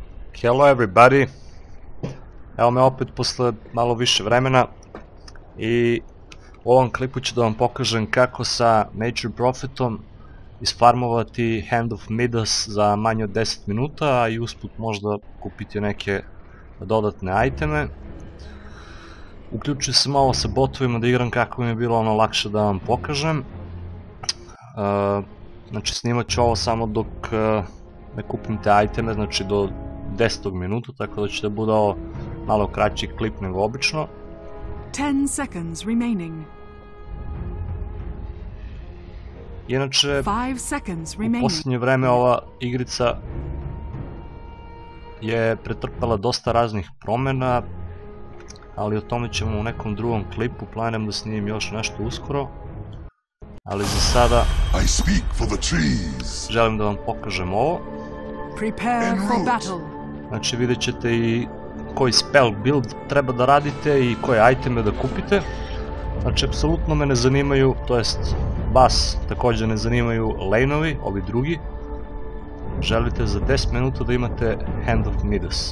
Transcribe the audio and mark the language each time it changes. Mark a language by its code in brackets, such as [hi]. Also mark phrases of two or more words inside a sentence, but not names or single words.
[en] Hello everybody, [sr] evo me opet posle malo više vremena i u ovom klipu ću da vam pokažem kako sa Nature Prophetom isfarmovati Hand of Midas za manje od 10 minuta, a i usput možda kupiti neke dodatne iteme. Uključio sam ovo sa botovima da igram kako mi je bilo ono lakše da vam pokažem. Znači snimat ću ovo samo dok ne kupim te iteme, znači do 10. minuta, tako da će da bude ovo malo kraći klip nego obično. [en] 10 seconds remaining. [sr] Inače, [en] 5 seconds remaining. [sr] u posljednje vreme ova igrica je pretrpela dosta raznih promjena, ali o tome ćemo u nekom drugom klipu, planiram da snimim još nešto uskoro. Ali za sada želim da vam pokažem ovo. [en] Prepare for battle. [sr] Znači vidjet ćete i koji [en] spell build [sr] treba da radite i koje iteme da kupite. Znači apsolutno me ne zanimaju, to jest vas također ne zanimaju lane-ovi, ovi drugi. Želite za 10 minuta da imate Hand of Midas.